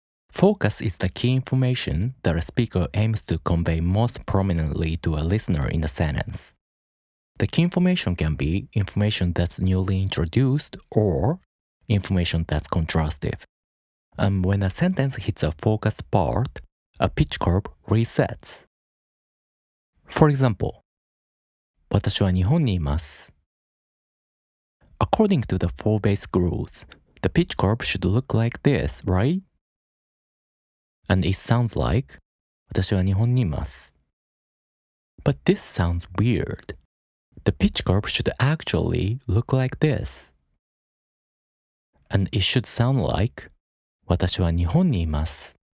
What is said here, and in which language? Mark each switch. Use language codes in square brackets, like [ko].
[en] Focus is the key information that a speaker aims to convey most prominently to a listener in a sentence. The key information can be information that's newly introduced or information that's contrastive. And when a sentence hits a focus part, a pitch curve resets. For example, [ja] 私は日本にいます. [en] According to the 4 basic rules, the pitch curve should look like this, right? And it sounds like [ja] 私は日本にいます. [en] But this sounds weird. The pitch curve should actually look like this. And it should sound like [ja] 私は日本にいます.